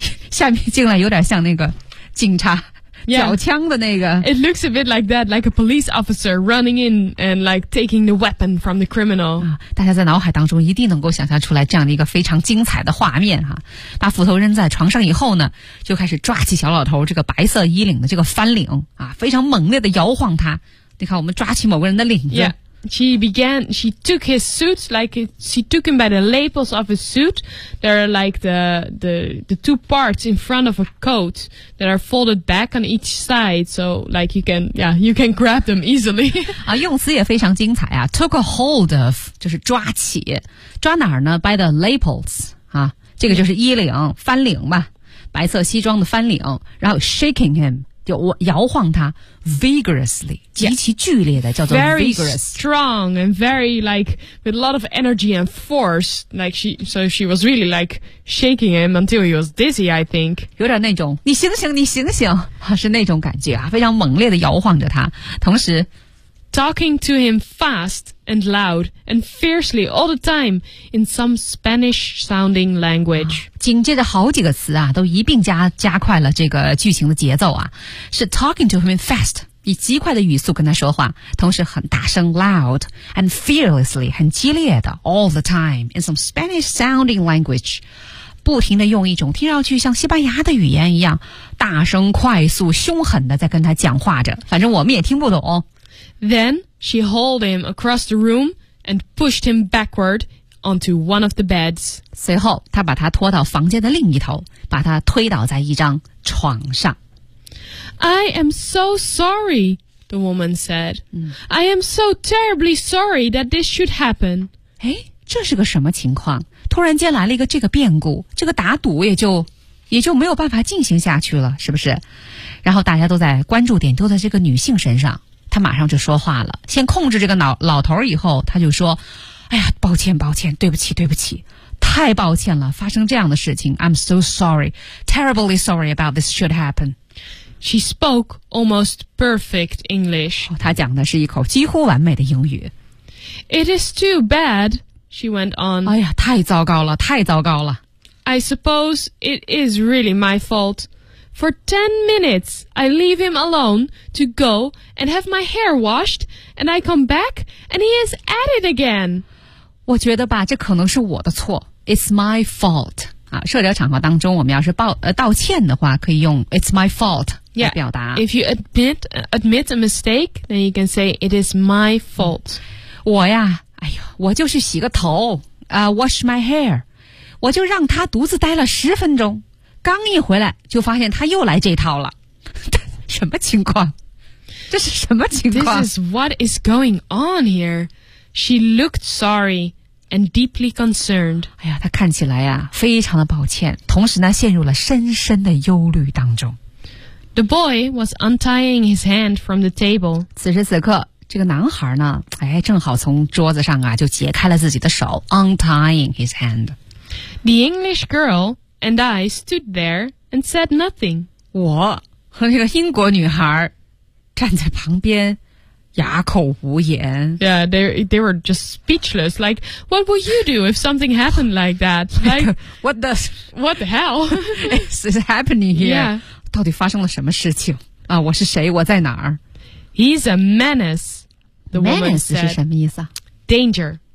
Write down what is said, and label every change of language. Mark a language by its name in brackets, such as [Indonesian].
[Chinese] 下面进来有点像那个警察缴枪的那个。 [English] It looks a bit like that, like a police officer running in and like taking the weapon from the criminal.、 [Chinese] 大家在脑海当中一定能够想象出来这样的一个非常精彩的画面哈、把斧头扔在床上以后呢，就开始抓起小老头这个白色衣领的这个翻领啊，非常猛烈的摇晃他。你看我们抓起某个人的领子。 [English] Yeah. She took his suit, like, she took him by the lapels of his suit. There are like the two parts in front of a coat that are folded back on each side. So, like, you can grab them easily. [Chinese] 啊，用词也非常精彩啊。 [English] Took a hold of, [Chinese] 就是抓起。抓哪儿呢 ? [English] By the lapels, [Chinese] 啊。这个就是衣领,翻领吧。白色西装的翻领。然后 [English] shaking him. [Chinese] 摇晃他 [English] vigorously [Chinese] 极其剧烈的 叫做 [English] very strong and very like with a lot of energy and force like she was really like shaking him until he was dizzy I think [Chinese] 有点那种你醒醒你醒醒是那种感觉啊非常猛烈的摇晃着他同时 [English] talking to him fast and loud and fiercely all the time in some Spanish sounding language、 [Chinese] 紧接着好几个词啊都一并加快了这个剧情的节奏啊是 [English] talking to him fast [Chinese] 以极快的语速跟他说话同时很大声 [English] loud and fearlessly [Chinese] 很激烈的 [English] all the time in some Spanish sounding language [Chinese] 不停地用一种听上去像西班牙的语言一样大声快速凶狠地在跟他讲话着反正我们也听不懂 [English] Then she hauled him across the room and pushed him backward onto one of the beds. [Chinese] 随后她把他拖到房间的另一头把他推倒在一张床上。 [English] I am so sorry, the woman said.、I am so terribly sorry that this should happen. [Chinese] 诶这是个什么情况突然间来了一个这个变故这个打赌也就没有办法进行下去了是不是然后大家都在关注点都在这个女性身上。他马上就说话了先控制这个 老头以后他就说哎呀抱歉抱歉对不起对不起太抱歉了发生这样的事情 [English] I'm so sorry terribly sorry about this should happen She spoke almost perfect English、 [Chinese] 他讲的是一口几乎完美的英语 [English] It is too bad She went on [Chinese] 哎呀太糟糕了太糟糕了 [English] I suppose it is really my faultFor 10 minutes, I leave him alone to go and have my hair washed, and I come back, and he is at it again. [Chinese] 我觉得吧，这可能是我的错。 [English] It's my fault. [Chinese] 啊，社交场合当中，我们要是道歉的话，可以用 [English] It's my fault [Chinese] 来表达。 [English] Yeah, if you admit a mistake, then you can say it is my fault. [Chinese] 我呀，哎呦，我就是洗个头 [English] wash my hair. [Chinese] 我就让他独自待了10分钟。刚一回来就发现他又来这套了什么情况这是什么情况 [English] This is what is going on here She looked sorry and deeply concerned [Chinese] 哎呀他看起来啊非常的抱歉同时呢陷入了深深的忧虑当中 [English] The boy was untying his hand from the table [Chinese] 此时此刻这个男孩呢哎，正好从桌子上啊就解开了自己的手 [English] untying his hand The English girlAnd I stood there and said nothing. [Chinese] 我和那个英国女孩站在旁边哑口无言。 [English] Yeah, they were just speechless. Like, what would you do if something happened like that? Like, what the hell? is happening here? Yeah. [Chinese] 到底发生了什么事情？啊，我是谁？我在哪儿？ [English] He's a menace, the woman menace said. [Chinese] Menace 是什么意思啊？ [English] Danger.